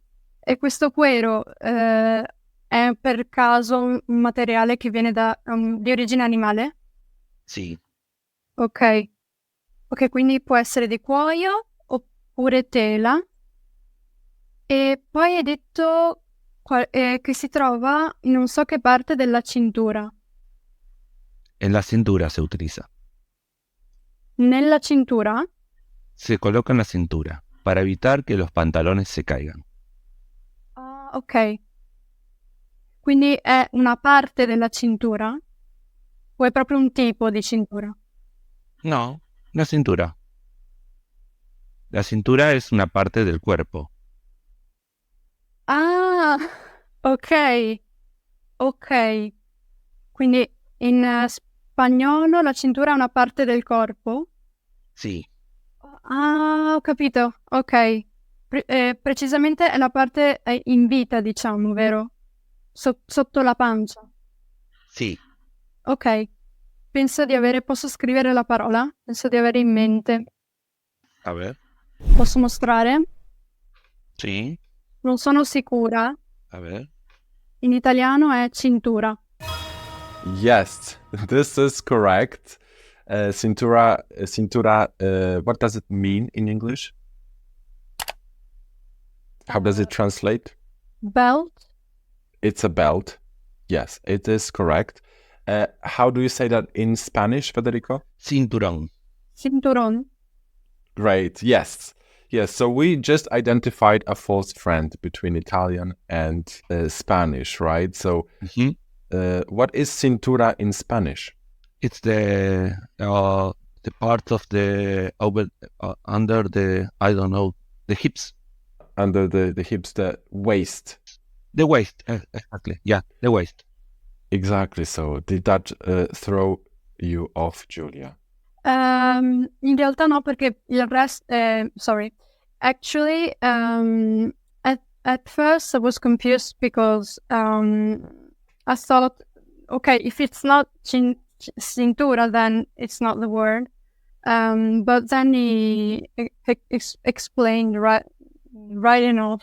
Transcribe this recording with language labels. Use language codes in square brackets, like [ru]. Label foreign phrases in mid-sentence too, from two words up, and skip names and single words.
[it] E questo cuero è per caso un materiale che viene di origine animale? [es] sí. [it] Ok, quindi può essere di cuoio oppure tela. E poi hai detto che si trova in non so che parte della cintura. [es] En la cintura se utiliza. [it] Nella cintura? [es] Se coloca en la cintura para evitar que los pantalones se caigan. Ah, ok. [it] Quindi è una parte della cintura? O è proprio un tipo di cintura? [es] No, la cintura. La cintura es una parte del cuerpo. Ah, ok. [it] Quindi in spagnolo la cintura è una parte del corpo? [es] Sí, [it] Ah, ho capito. Ok. Precisamente è la parte in vita, diciamo, vero? Sotto la pancia. [es] sí. Ok. [it] Posso scrivere la parola? Penso di avere in mente. [es] A ver. [it] Posso mostrare? [es] Sí, [it] Non sono sicura. [es] a ver. [it] In italiano è cintura. [en] Yes, this is correct. Cintura, what does it mean in English? How does it translate? Belt. It's a belt. Yes, it is correct. How do you say that in Spanish, Federico? Cinturón. Cinturón. Great. Yes. So we just identified a false friend between Italian and Spanish, right? So Mhm. what is cintura in Spanish? It's the part of the under the, I don't know, the hips. Under the hips, the waist. The waist, exactly. Yeah, the waist. Exactly. So did that throw you off, Giulia? [it] In realtà no, perché il resto... [en] sorry. Actually, at first I was confused because I thought, okay, if it's not cintura, then it's not the word. But then he explained right enough.